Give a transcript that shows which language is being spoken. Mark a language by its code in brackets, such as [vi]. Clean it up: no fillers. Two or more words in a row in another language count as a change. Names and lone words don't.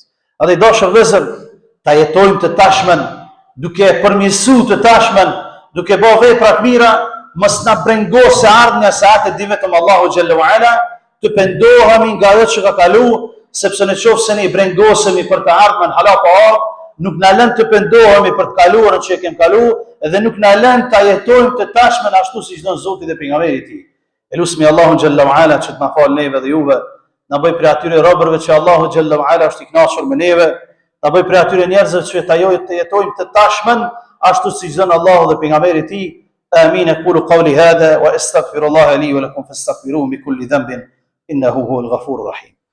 [sq] A dhe i dashur vëllezër, ta jetojmë të tashmen, duke përmirësuar të tashmen, duke bërë vepra të mira, mos na brengosë ardhmja se atë di vetëm Allahu [ar] جل وعلا, [sq] të pendohemi nga ajo që ka kaluar, sepse në qoftë se ne brengosemi për të ardhmen hala pa ardhur, nuk na lën të pendohemi për të kaluarën që e kemi kaluar, dhe nuk na lën ta jetojmë të tashmen ashtu siç don Zoti dhe pejgamberi i tij. Elusmi Allahu [ar] جل وعلا [sq] që të na fal neve dhe juve, na bëj prej atyre robërve që Allahu [ar] جل وعلا [sq] është i kënaqur me neve, na bëj prej atyre njerëzve që të jetojmë të tashmen ashtu siç don Allahu dhe pejgamberi i tij. Amin. [ar] أقول قولي هذا وأستغفر الله لي ولكم فاستغفروه من كل ذنب إنه هو الغفور الرحيم.